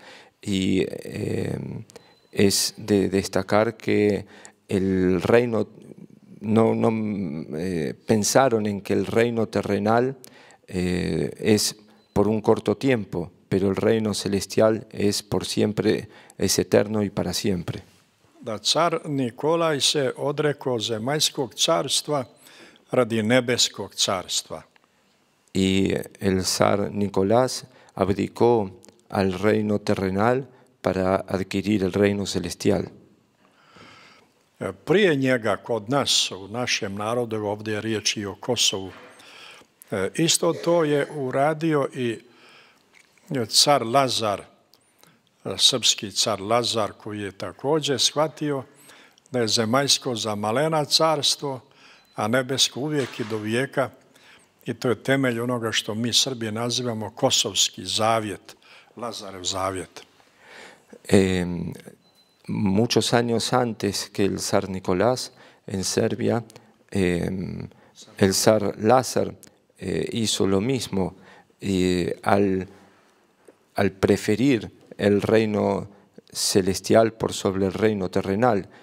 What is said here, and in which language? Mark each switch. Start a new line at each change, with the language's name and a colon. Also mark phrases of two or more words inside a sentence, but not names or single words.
Spanish: Y es de destacar que el reino, no pensaron en que el reino terrenal es por un corto tiempo, pero el reino celestial es por siempre, es eterno y para siempre.
Serbian: Da car Nikolaj se odrekao zemaljskog carstva radi nebeskog carstva.
Spanish: Y el zar Nicolás abdicó al reino terrenal para adquirir el reino celestial.
Serbian: Prije njega kod nas, u našem narodu, ovdje je riječ i o Kosovu, isto to je uradio i car Lazar, srpski car Lazar, koji je također shvatio da je zemaljsko za malena carstvo, a nebesko uvijek i do vijeka. I to je temelj onoga što mi Srbi nazivamo kosovski zavjet, Lazarev zavjet.
Spanish: Muchos años antes que el zar Nicolás en Serbia, el zar Lázar hizo lo mismo y al preferir el reino celestial por sobre el reino terrenal,